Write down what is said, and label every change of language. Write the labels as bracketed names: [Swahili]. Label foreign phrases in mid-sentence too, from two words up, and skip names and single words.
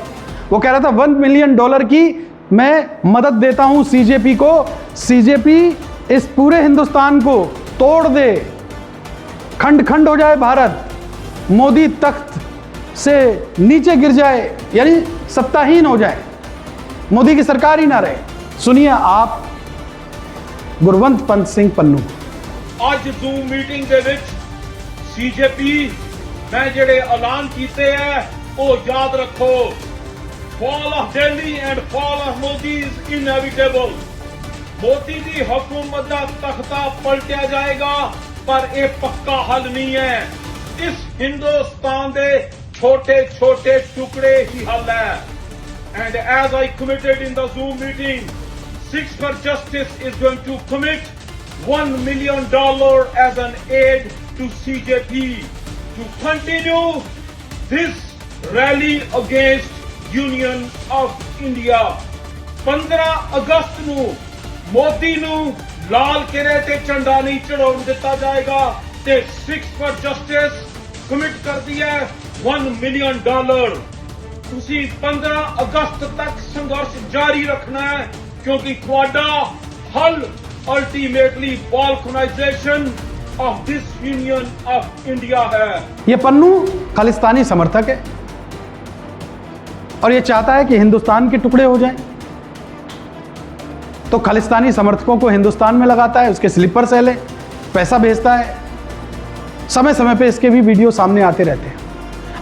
[Hindi] वो कह रहा था $1 मिलियन की मैं मदद देता हूं सीजेपी को, सीजेपी इस पूरे हिंदुस्तान को तोड़ दे, खंड खंड हो जाए भारत, मोदी तख्त से नीचे गिर जाए, यानी सत्ताहीन हो जाए, मोदी की सरकार ही ना रहे। सुनिए आप गुरवंत पंत सिंह पन्नू। [Punjabi] ਅੱਜ ਜ਼ੂਮ ਮੀਟਿੰਗ ਦੇ ਵਿੱਚ ਸੀਜੇਪੀ ਮੈਂ ਜਿਹੜੇ ਐਲਾਨ ਕੀਤੇ ਹੈ ਉਹ ਯਾਦ ਰੱਖੋ। [English] fall of Delhi and fall of Modi is inevitable। [Punjabi] मोदी ਦੀ ਹਕੂਮਤ ਦਾ ਤਖਤਾ ਪਲਟਿਆ ਜਾਏਗਾ, ਪਰ ਇਹ ਪੱਕਾ ਹੱਲ ਨਹੀਂ ਹੈ। ਇਸ ਹਿੰਦੁਸਤਾਨ ਦੇ ਛੋਟੇ ਛੋਟੇ ਟੁਕੜੇ ਹੀ ਹੱਲ ਹੈ। [English] And as I committed in the Zoom meeting, Six for Justice is going to commit $1 million as an aid to CJP to continue this rally against Union of India। [Punjabi] 15 ਅਗਸਤ ਨੂੰ ਮੋਦੀ ਨੂੰ ਲਾਲ ਕਿਲੇ ਤੇ ਝੰਡਾ ਨਹੀਂ ਚੜਾਉਣ ਦਿੱਤਾ ਜਾਏਗਾ ਤੇ Six for Justice commit ਕਰਦੀ ਹੈ $1 million। ਤੁਸੀਂ 15 ਅਗਸਤ ਤੱਕ ਸੰਘਰਸ਼ ਜਾਰੀ ਰੱਖਣਾ ਹੈ, क्योंकि ਤੁਹਾਡਾ हल अल्टीमेटली [English] balkanization of this Union of India [Punjabi] है। [Hindi] ये पन्नू खालिस्तानी समर्थक है और ये चाहता है कि हिंदुस्तान के टुकड़े हो जाएं। तो खालिस्तानी समर्थकों को हिंदुस्तान में लगाता है, उसके स्लीपर सेल है, पैसा भेजता है, समय समय पे इसके भी वीडियो सामने आते रहते हैं।